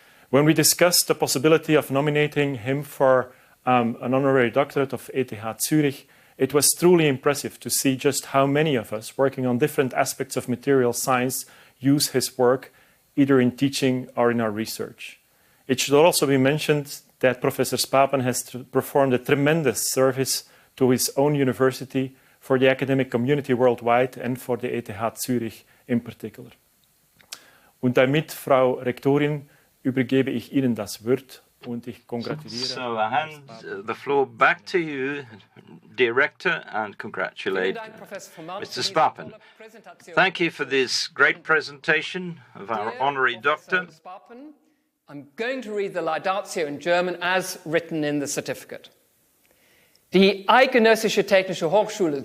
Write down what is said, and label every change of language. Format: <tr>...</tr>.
<en>When we discussed the possibility of nominating him for an honorary doctorate of ETH Zurich, it was truly impressive to see just how many of us working on different aspects of material science use his work either in teaching or in our research. It should also be mentioned that Professor Sparpin has performed a tremendous service to his own university, for the academic community worldwide, and for the ETH Zurich in particular.</en> <de>Und damit, Frau Rektorin, übergebe ich Ihnen das Wort und ich kongratuliere.</de> <en>So I hand the floor back to you, dear Rector, and congratulate Mr. Sparpin. Thank you for this great presentation of our honorary doctor. I'm going to read the Laudatio in German as written in the certificate.</en> <de>Die Eidgenössische Technische Hochschule</de>